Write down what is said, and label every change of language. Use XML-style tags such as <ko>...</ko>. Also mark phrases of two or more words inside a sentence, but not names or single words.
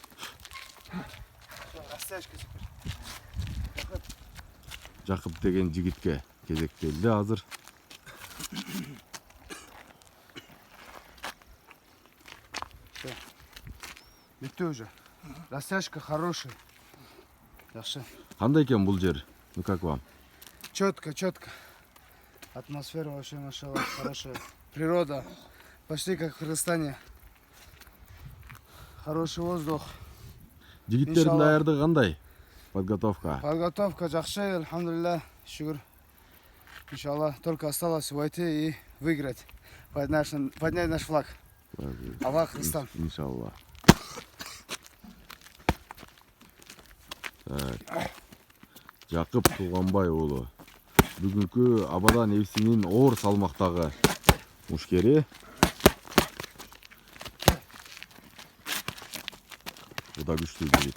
<ky>Жакып деген жигитке кезек келди азыр.</ky> <ru>Битти уже. Растяжка хорошая. Yaxshi.</ru> <ky>Кандай экен бул жер?</ky> <ru>Ну как вам? Четко. Атмосфера вообще, машаллах, хорошая. Природа. Почти как в Кыргызстане. Хороший воздух.</ru> <ky>Жигиттердин даярдыгы кандай?</ky> <ru>Подготовка.</ru> <ky>Подготовка жақсы, альхамдулилля, шүгүр.</ky> <ru>Иншаллах, только осталось войти и выиграть. Поднять наш флаг. Аллах, Кыргызстан.</ru> <ky>Иншаллах. Жакып Тулганбай уулу. Бүгүнкү Абадан ФС'нин оор салмактагы мушкери. Буда күчтүү жигит.</ky>